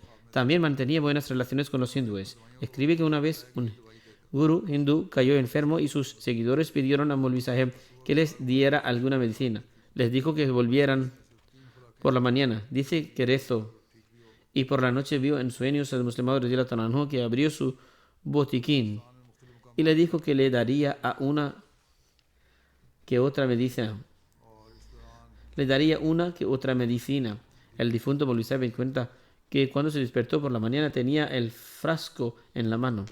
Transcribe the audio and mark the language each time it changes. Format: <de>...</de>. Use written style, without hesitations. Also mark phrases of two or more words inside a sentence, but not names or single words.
<es>También mantenía buenas relaciones con los hindúes. Escribe que una vez un gurú hindú cayó enfermo y sus seguidores pidieron a Maulvi Sahib que les diera alguna medicina. Les dijo que volvieran por la mañana. Dice que rezó y por la noche vio en sueños al Musleh Maud</es> <ar>رضي الله تعالى عنه</ar> <es>que abrió su botiquín y le dijo que le daría a una que otra medicina. El difunto Maulvi Sahib cuenta que cuando se despertó por la mañana tenía el frasco en la mano.</es>